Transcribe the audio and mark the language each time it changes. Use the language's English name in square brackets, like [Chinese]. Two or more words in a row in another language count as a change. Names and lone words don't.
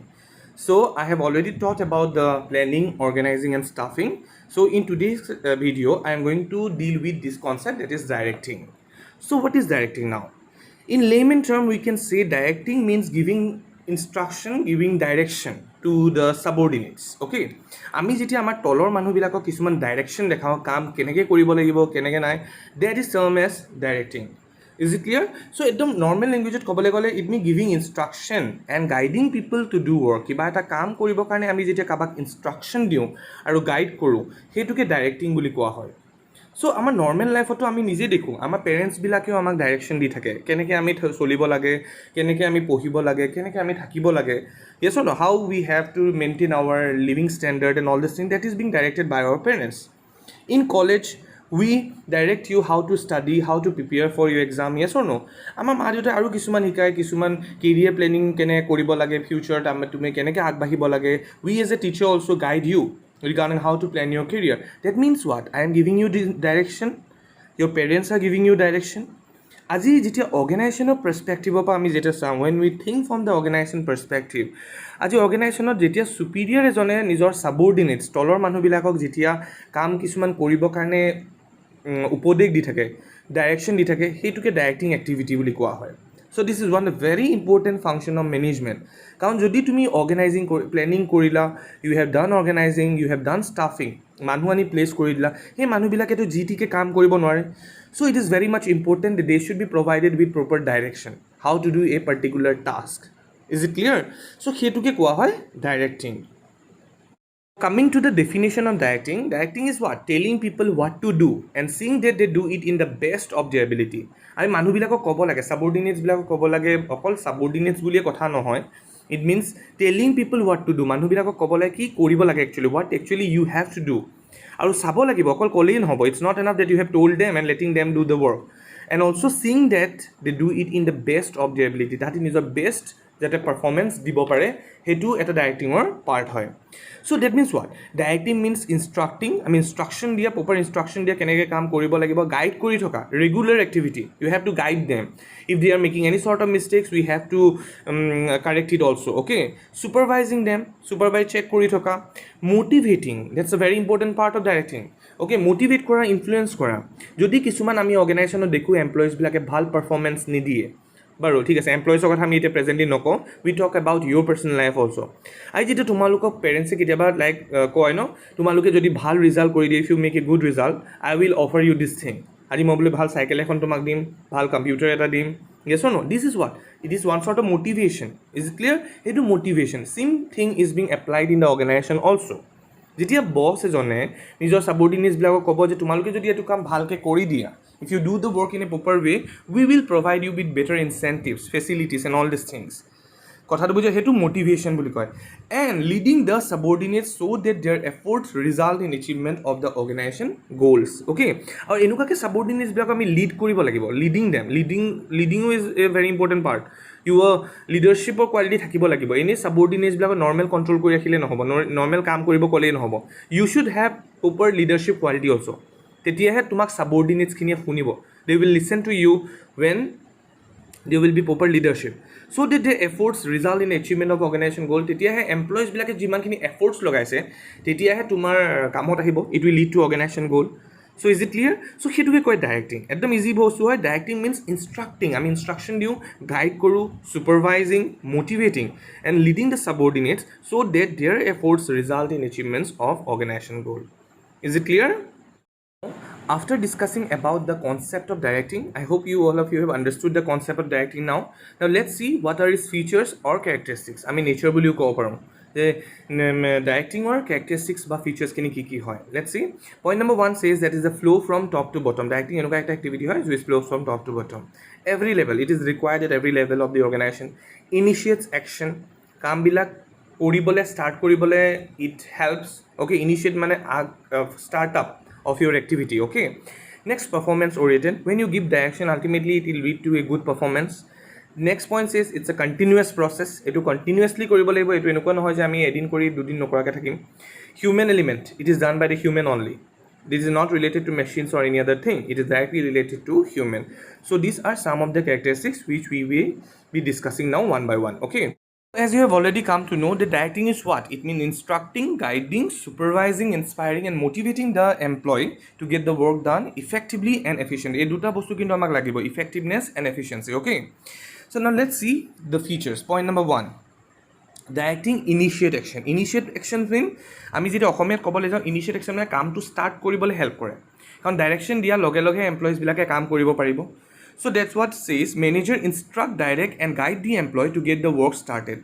[English] So I have already taught about the planning, organizing and staffing. So in today's video I am going to deal with this concept, that is directing. So what is directing now? In layman term, we can say directing means giving instruction, giving direction to the subordinates. [Assamese] Okay, আমি যেতিয়া আমাৰ তলৰ মানুহবিলাকক কিছুমান ডাইৰেকশ্যন দেখাওঁ, কাম কেনেকৈ কৰিব লাগিব কেনেকৈ নাই, [English] that is termed as directing. Is it clear? So [Assamese] একদম নৰ্মেল লেংগুৱেজত ক'বলৈ গ'লে [English] it means giving instruction and guiding people to do work. [Assamese] কিবা এটা কাম কৰিবৰ কাৰণে আমি যেতিয়া কাৰোবাক ইনষ্ট্ৰাকশ্যন দিওঁ আৰু গাইড কৰোঁ, সেইটোকে ডাইৰেক্টিং বুলি কোৱা হয়. চ' আমাৰ [English] normal life [Assamese] আমি নিজে দেখোঁ, আমাৰ পেৰেণ্টছবিলাকেও আমাক ডাইৰেকশ্যন দি থাকে, কেনেকৈ আমি চলিব লাগে, কেনেকৈ আমি পঢ়িব লাগে, কেনেকৈ আমি থাকিব লাগে. [English] Yes or no, how we have to maintain our living standard and all this thing, that is being directed by our parents. In college we direct you how to study, how to prepare for your exam. Yes or no, [Assamese] আমাৰ মা দেউতাই আৰু কিছুমান শিকায়, কিছুমান [English] career planning [Assamese] কেনেকৈ কৰিব লাগে, ফিউচাৰত তুমি কেনেকৈ আগবাঢ়িব লাগে. [English] We as a teacher also guide you regarding how to plan your career. That means what? I am giving you direction, your parents are giving you direction. [Assamese] আজি যেতিয়া অৰ্গেনাইজেশ্যনৰ পাৰ্চপেক্টিভৰ পৰা আমি যেতিয়া চাওঁ, [English] when we think from the organization perspective, [Assamese] আজি অৰ্গেনাইজেশ্যনত যেতিয়া চুপিৰিয়ৰ এজনে নিজৰ ছাবঅৰ্ডিনেটছ তলৰ মানুহবিলাকক যেতিয়া কাম কিছুমান কৰিবৰ কাৰণে উপদেশ দি থাকে, ডাইৰেকশ্যন দি থাকে, সেইটোকে [English] directing activity [Assamese] বুলি কোৱা হয়. [English] So this is one very important function of management. [Assamese] কাৰণ যদি তুমি [English] organizing planning [Assamese] কৰিলা, [English] You have done organizing, you have done staffing, [Assamese] মানুহ আনি প্লেচ কৰি দিলা, সেই মানুহবিলাকেতো যি টিকে কাম কৰিব নোৱাৰে. [English] So it is very much important they should be provided with proper direction, How to do a particular task. Is it clear? [Assamese] চ' সেইটোকে কোৱা হয় ডাইৰেক্টিং. [English] Coming to the definition of directing, directing is what? Telling people what to do and seeing that they do it in the best of their ability. [Assamese] আমি মানুহবিলাকক ক'ব লাগে, ছাবঅৰ্ডিনেটছবিলাকক ক'ব লাগে, অকল ছাবঅৰ্ডিনেটছ বুলিয়ে কথা নহয়. [English] It means telling people what to do, [Assamese] মানুহবিলাকক ক'ব লাগে কি কৰিব লাগে একচুৱেলি, [English] what actually you have to do. [Assamese] আৰু চাব লাগিব, অকল ক'লেই নহ'ব. [English] It's not enough that you have told them and letting them do the work, and also seeing that they do it in the best of their ability. [Assamese] তাহাঁতি নিজৰ বেষ্ট যাতে পাৰফৰ্মেঞ্চ দিব পাৰে, সেইটো এটা ডাইৰেক্টিঙৰ পাৰ্ট হয়. [English] So that means what? Directing means instructing, [Assamese] আমি ইনষ্ট্ৰাকশ্যন দিয়া, [English] proper instruction [Assamese] দিয়া, কেনেকৈ কাম কৰিব লাগিব, গাইড কৰি থকা, [English] regular activity. You have to guide them. If they are making any sort of mistakes, we have to correct it also'. Okay, supervising them, supervise [Assamese] চেক কৰি থকা. [English] Motivating, that's a very important part of directing. [Assamese] অ'কে, মটিভেট কৰা, ইনফ্লুৱেঞ্চ কৰা. যদি কিছুমান আমি অৰ্গেনাইজেশ্যনত দেখোঁ এমপ্লয়িজবিলাকে ভাল পাৰফৰ্মেঞ্চ নিদিয়ে, বাৰু ঠিক আছে, এমপ্লয়িজৰ কথা আমি এতিয়া প্ৰেজেণ্টলি নকওঁ, [English] we talk about your personal life also'. [Assamese] আৰু যেতিয়া তোমালোকক পেৰেণ্টছে কেতিয়াবা লাইক কয় ন, তোমালোকে যদি ভাল ৰিজাল্ট কৰি দিয়ে, [English] If you make a good result, I will offer you this thing. [Assamese] আজি মই বোলে ভাল চাইকেল এখন তোমাক দিম, ভাল কম্পিউটাৰ এটা দিম. [English] Yes or no? This is what? It is one sort of motivation. Is it clear? [Assamese] সেইটো মটিভেশ্যন. [English] Same thing is being applied in the organization also'. [Assamese] যেতিয়া বছ এজনে নিজৰ ছাবঅৰ্ডিনেটছবিলাকক ক'ব যে তোমালোকে যদি এইটো কাম ভালকৈ কৰি দিয়া, [English] if you do the work in a proper way, we will provide you with better incentives, facilities and all these things. [Assamese] কথাটো বুঝে, সেইটো মোটিভেশ্যন বুলি কয়. [English] And leading the subordinates so that their efforts result in achievement of the organization goals. [Assamese] অ'কে, আৰু এনেকুৱাকৈ ছাবঅৰ্ডিনেটছবিলাকক আমি লিড কৰিব লাগিব. [English] Leading them, leading too is a very important part. your leadership quality [Assamese] থাকিব লাগিব. এনেই ছাবঅৰ্ডিনেটছবিলাকক [English] normal control [Assamese] কৰি ৰাখিলে নহ'ব, নৰ্মেল কাম কৰিব ক'লেই নহ'ব. [English] You should have proper leadership quality also'. [Assamese] তেতিয়াহে তোমাক ছাবঅৰ্ডিনেটছখিনিয়ে শুনিব. [English] They will listen to you when there will be proper leadership, so that the efforts result in achievement of organization goal. [Assamese] তেতিয়াহে এমপ্লয়িজবিলাকে যিমানখিনি এফৰ্টছ লগাইছে, তেতিয়াহে তোমাৰ কামত আহিব. [English] It will lead to organization goal. So is it clear? So' [Assamese] সেইটোকে কয় ডাইৰেক্টিং. একদম ইজি বস্তু হয়. [English] Directing means instructing, [Assamese] আমি ইনষ্ট্ৰাকশ্যন দিওঁ, গাইড কৰোঁ, [English] supervising, motivating and leading the subordinates so that their efforts result in achievements of organization goal. Is it clear? After discussing about the concept of directing, I hope all of you have understood the concept of directing now. Now let's see what are its features or characteristics. I mean nature [Assamese] বুলিও ক'ব পাৰোঁ যে ডাইৰেক্টিঙৰ characteristics বা ফিচাৰ্ছখিনি কি হয়. [English] Let's see. Point number 1 says that is a flow from top to bottom. Directing [Assamese] এনেকুৱা একটা [English] activity হয় which flows from top to bottom. Every level, it is required at every level of the organization. Initiates action. [Assamese] কামবিলাক কৰিবলৈ ষ্টাৰ্ট কৰিবলৈ [English] it helps. Okay, initiate মানে start up of your activity. Okay, next, performance oriented. When you give direction, ultimately it will lead to a good performance. Next point is it's a continuous process, [Assamese] এইটো কণ্টিনিউৱাছলি কৰিব লাগিব, এইটো এনেকুৱা নহয় যে আমি এদিন কৰি দুদিন নকৰাকৈ থাকিম। [English] Human element, It is done by the human only, this is not related to machines or any other thing, it is directly related to human. So these are some of the characteristics which we will be discussing now one by one. Okay, as you have already come to know, the directing is what it means: instructing, guiding, supervising, inspiring and motivating the employee to get the work done effectively and efficiently. [Assamese] এই দুটা বস্তু কিন্তু আমাক লাগিব, [English] effectiveness and efficiency. Okay, so now let's see the features. Point number 1, Directing initiate action. initiate action means [Assamese] আমি যেতিয়া অসমীয়াত ক'বলৈ যাওঁ, [English] initiate action [Assamese] মানে কামটো ষ্টাৰ্ট কৰিবলৈ হেল্প কৰে, কাৰণ ডাইৰেকশ্যন দিয়াৰ লগে লগে এমপ্লয়িজবিলাকে কাম কৰিব পাৰিব। [English] So that's what says manager instruct, direct and guide the employee to get the work started.